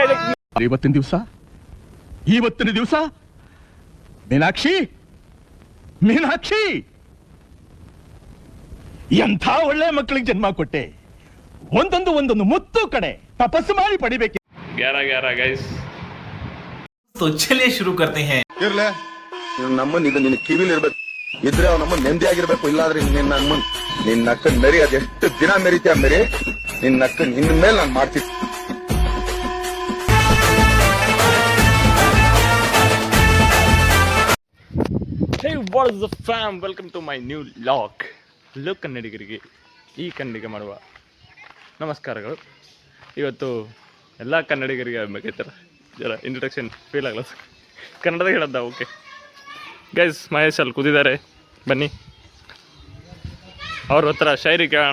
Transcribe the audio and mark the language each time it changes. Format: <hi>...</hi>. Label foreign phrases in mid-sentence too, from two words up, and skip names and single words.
<kn>ಇವತ್ತಿನ ದಿವಸ ಮೀನಾಕ್ಷಿ ಎಂಥ ಒಳ್ಳೆ ಮಕ್ಕಳಿಗೆ ಜನ್ಮ ಕೊಟ್ಟೆ. ಒಂದೊಂದು ಮುತ್ತು ಕಡೆ ತಪಸ್ಸು ಮಾಡಿ ಪಡಿಬೇಕು. ಗ್ಯಾರ ಗೈಸ್,</kn> <hi>तो चलिए शुरू करते हैं.</hi> <kn>ಇರ್ಲೆ ನಮ್ಮನ್ ಇದು ನಿನ್ನ ಕಿವಿಲಿ ಇರ್ಬೇಕು, ಇದ್ರೆ ಅವ್ ನಮ್ಮನ್ ನೆಮ್ಮದಿ ಆಗಿರ್ಬೇಕು. ಇಲ್ಲಾದ್ರೆ ನಿನ್ನ ಅಕ್ಕನ್ ಮೆರಿ ಅದೆಷ್ಟು ದಿನ ಮೆರಿತೀಯ ಮೆರಿ, ನಿನ್ನ ಅಕ್ಕನ್ ಇನ್ ಮೇಲೆ ನಾನು ಮಾಡ್ತೀನಿ.</kn> <en>Hey, what is the fam? Welcome to my new vlog.</en> <kn>ಲೋ ಕನ್ನಡಿಗರಿಗೆ ಈ ಕನ್ನಡಿಗ ಮಾಡುವ ನಮಸ್ಕಾರಗಳು. ಇವತ್ತು ಎಲ್ಲ ಕನ್ನಡಿಗರಿಗೆ ಆಗ್ಬೇಕೈತರ ಜರ</kn> <en>introduction feel</en> <kn>ಆಗಲ್ಲ, ಕನ್ನಡದಾಗ ಹೇಳದ್ದ.</kn> <en>okay guys,</en> <kn>ಮಹೇಶ್ ಅಲ್ಲಿ ಕೂತಿದ್ದಾರೆ, ಬನ್ನಿ ಅವ್ರ ಹತ್ರ ಶೈರಿ ಕೇಳೋಣ.</kn>